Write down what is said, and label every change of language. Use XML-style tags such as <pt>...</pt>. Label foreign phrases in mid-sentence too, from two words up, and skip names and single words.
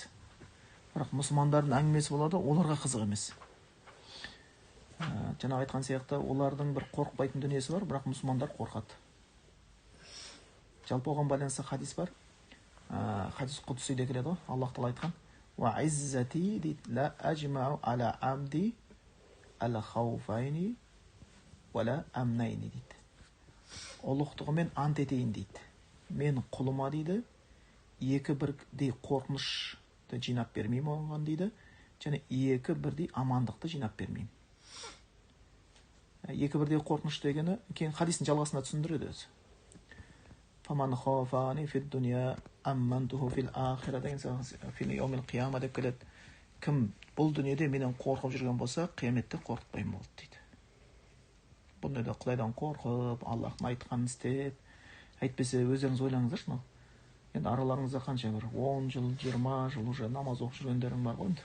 <kk>Бірақ мұсылмандардың әңгімесі болады, оларға қызық емес. Жаңа айтқан сияқты, олардың бір қорқпайтын дүниесі бар, бірақ мұсылмандар қорқады. Жалпы оған байланысты хадис бар. Хадис құдсиде келеді ғой, Аллах Тағала айтқан:</kk> <ar>"وعزتي</ar> <kk>дейді,</kk> <ar>لا أجمع على عبدي خوفين ولا أمنين" дейді.</ar> <kk>Ұлықтығымен ант етейін дейді. Мен құлыма дейді, екі бірдей қорқынышты жинап бермеймін оған дейді, және екі бірдей амандықты жинап бермеймін. Екі бірдей қорқыныш дегені, кейін хадистің жалғасына түсіндіреді өзі.</kk> <ar>فمن خافني في الدنيا أمنته في الآخرة деген في يوم القيامة</ar> <kk>деп келеді. Кім бұл дүниеде менен қорқып жүрген болса, қияметте қорқытпаймын болды дейді. Бұл дүниеде Құдайдан қорқып, Аллахтың айтқанын істеп, әйтпесе өздеріңіз ойлаңыздаршы, енді араларыңызда қанша бір 10 жыл, 20 жыл уже намаз оқып жүргендерің бар ғой.</kk>